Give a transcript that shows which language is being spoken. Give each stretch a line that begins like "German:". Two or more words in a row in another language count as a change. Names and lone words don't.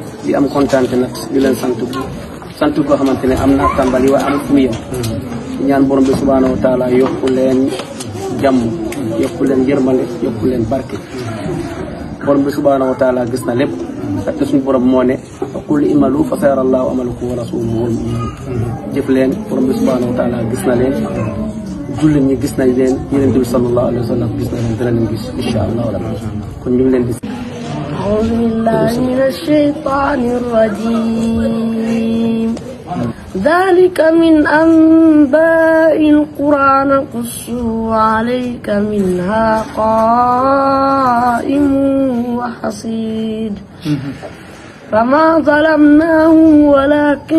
Wolof: di am kontaan nag di leen sant koo xamante ne am na tàmbali waaye am fu mu yem ñaan borom bi
Arabic: سبحانه وتعالى
Wolof: yokku leen jàmm yokku leen yërmande yokku leen barke borom bi subhaanahu wa taala gis na lépp te suñu borom moo ne
Arabic: قل اعملوا فسيرى الله عملكم ورسوله والمؤمنون
Wolof: jëf leen borom bi
Arabic: سبحانه وتعالى
Wolof: gis na leen jullit ñi gis nañ leen yonent bi
Arabic: صلى الله عليه وسلم
Wolof: gis na leen dina leen gis
Arabic: إن شاء الله ربي
Wolof: kon ñu ngi leen di
Arabic: أعوذ بالله من الشيطان الرجيم ذلك من أنباء القرى نقصه عليك منها قائم وحصيد فما ظلمناهم ولكن